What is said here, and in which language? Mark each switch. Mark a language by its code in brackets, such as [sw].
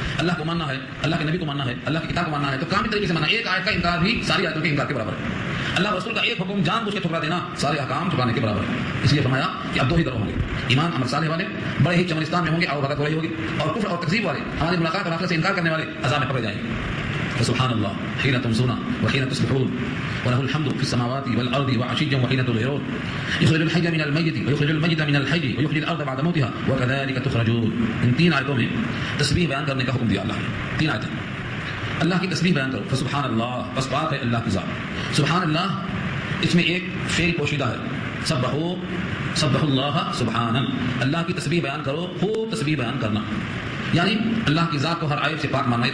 [ur] اللہ کو ماننا ہے، اللہ کے نبی کو ماننا ہے، اللہ کی کتاب کو ماننا ہے، تو کامل طریقے سے ماننا. ایک آیت کا انکار بھی ساری آیتوں کے انکار کے برابر ہے. اللہ رسول کا ایک حکم جان بوجھ کے ٹھکرا دینا سارے احکام ٹھکرانے کے برابر ہے. اس لیے فرمایا کہ اب 2 ہی گروہ ہوں گے. ایمان عمل صالح والے بڑے ہی چمنستان میں ہوں گے، آؤ بھگت ہو رہی ہوگی، اور کفر اور تکذیب والے، ہماری ملاقات اور آخرت سے انکار کرنے والے عذاب میں پکڑے جائیں گے. [ar] سبحان اللہ حين تمسون وحين تصبحون وله الحمد في السماوات والارض وعشيا وحين تظهرون يخرج الحي من الميت ويخرج الميت من الحي ويحيي الارض بعد موتها وكذلك تخرجون. [ur] ان 3 آیتوں میں تسبیح بیان کرنے کا حکم دیا اللہ نے. 3 آیتیں اللہ کی تسبیح بیان کرو. فسبحان اللہ، بس بات ہے اللہ کی ذات. سبحان اللہ، اس میں ایک فعل پوشیدہ ہے. [ar] سبح اللہ سبحانا، [ur] اللہ کی تسبیح بیان کرو، خوب تسبیح بیان کرنا، یعنی اللہ کی ذات کو ہر عیب سے پاک ماننا ہے.